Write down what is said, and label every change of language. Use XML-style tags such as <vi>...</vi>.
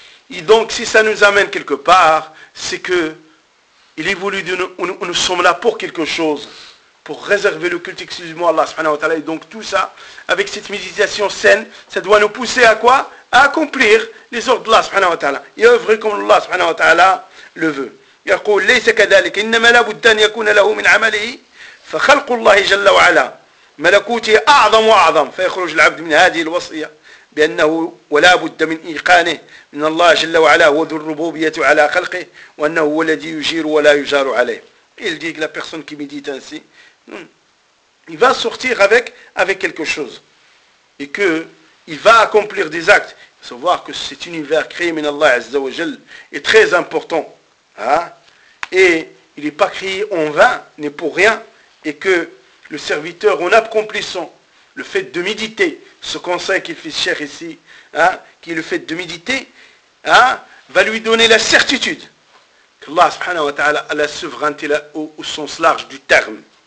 <fr>Et donc, si ça nous amène quelque part, c'est que il est voulu de nous sommes là pour quelque chose, pour réserver le culte exclusivement à Allah subhanahu wa ta'ala. Et donc tout ça, avec cette méditation saine, ça doit nous pousser à quoi? À accomplir les ordres d'Allah subhanahu wa ta'ala. Et œuvrer comme Allah subhanahu wa ta'ala le veut.</fr> <ar>يقول ليس كذلك إنما لابد أن يكون له من عمله فخلق الله جل وعلا ملكوته أعظم وأعظم فيخرج العبد من هذه الوصية بأنه ولا بد من إيقانه من الله جل وعلا هو ذو الربوبية على خلقه وأنه هو الذي يجير ولا يجار عليه.</ar> <fr>Il dit que la personne qui médite ainsi, il va sortir avec quelque chose et que il va accomplir des actes. Savoir que cet univers créé par Allah Azza wa Jal est très important, hein? Et il n'est pas créé en vain, n'est pour rien, et que le serviteur en accomplissant le fait de méditer, ce conseil qu'il fait cher ici, hein, qui est le fait de méditer, hein, va lui donner la certitude qu'Allah subhanahu wa ta'ala a la souveraineté au sens large du terme.</fr>